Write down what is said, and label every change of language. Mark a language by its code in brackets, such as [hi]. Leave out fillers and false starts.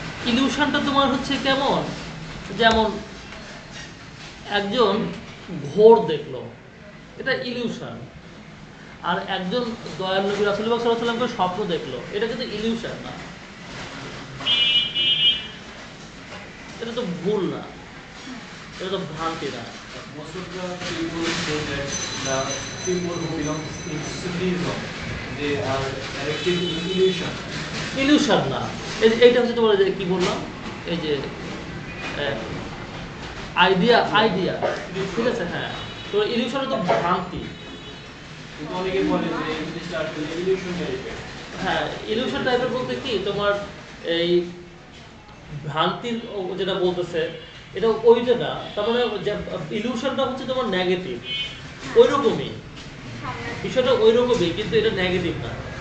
[bn] ইলিউশনটা তোমার হচ্ছে কেমন? যেমন একজন ঘোর দেখলো, এটা ইলিউশন। আর একজন দয়াল নবী রাসূলুল্লাহ সাল্লাল্লাহু আলাইহি ওয়াসাল্লামকে স্বপ্ন দেখলো, এটা কিন্তু ইলিউশন না, এটা তো ভুল না, এটা তো ভ্রান্তি না। [en] Most of the people say that the people who belong in Sufism, they are directed in illusion. [bn] Illusion না, এইটা হচ্ছে তোমার কি বললাম, এই যে আইডিয়া, আইডিয়া, ঠিক আছে, হ্যাঁ, তো ইলিউশন তো ভ্রান্তি। কিন্তু অনেকে বলে যে এই জিনিসটা আসলে ইলিউশন টাইপের। হ্যাঁ, ইলিউশন টাইপের বলতে কি, তোমার এই ভ্রান্তির যেটা বলতেছে এটা ওইটা না, তার মানে ইলিউশনটা হচ্ছে তোমার নেগেটিভ, ওইরকমই বিষয়টা, ওইরকমই, কিন্তু এটা নেগেটিভ না।